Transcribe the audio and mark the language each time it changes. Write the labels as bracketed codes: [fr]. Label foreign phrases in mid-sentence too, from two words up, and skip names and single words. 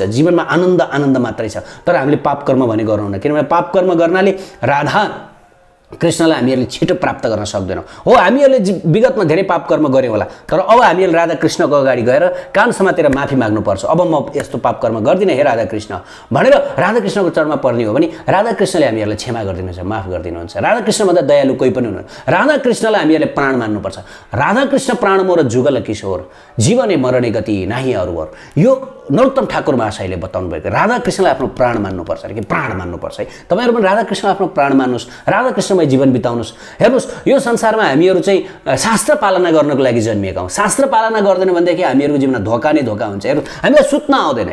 [ne] जीवनमा आनन्द आनन्द मात्रै छ। तर हामीले पाप कर्म भने गरौँ न, किनभने पाप कर्म गर्नाले राधा कृष्णलाई हामीहरूले छिटो प्राप्त गर्न सक्दैनौँ। हो, हामीहरूले विगतमा धेरै पाप कर्म गऱ्यौँ होला, तर अब हामीहरूले राधा कृष्णको अगाडि गएर कान समातेर माफी माग्नुपर्छ। अब म यस्तो पाप कर्म गर्दिनँ हे राधा कृष्ण भनेर राधा कृष्णको चरणमा पर्ने हो भने राधा कृष्णले हामीहरूलाई क्षमा गरिदिनुहुन्छ, माफ गरिदिनुहुन्छ। राधा कृष्णभन्दा दयालु कोही पनि हुनुहुन्न। राधा कृष्णलाई हामीहरूले प्राण मान्नुपर्छ। [bn] রাধা কৃষ্ণ প্রাণ মোর যুগল কিশোর, জীবনে মরণে গতি নাহি অরুবর। [ne] यो नरोत्तम ठाकुर महाशयले बताउनु भएको। राधा कृष्णलाई आफ्नो प्राण मान्नुपर्छ अरे कि प्राण मान्नुपर्छ है। तपाईँहरू पनि राधा कृष्णलाई आफ्नो प्राण मान्नुहोस्, राधा कृष्णमय जीवन बिताउनुहोस्। हेर्नुहोस्, यो संसारमा हामीहरू चाहिँ शास्त्र पालना गर्नको लागि जन्मिएका हौँ। शास्त्र पालना गर्दैन भनेदेखि हामीहरूको जीवनमा धोका नै धोका हुन्छ। हेर्नुहोस्, हामीलाई सुत्न आउँदैन।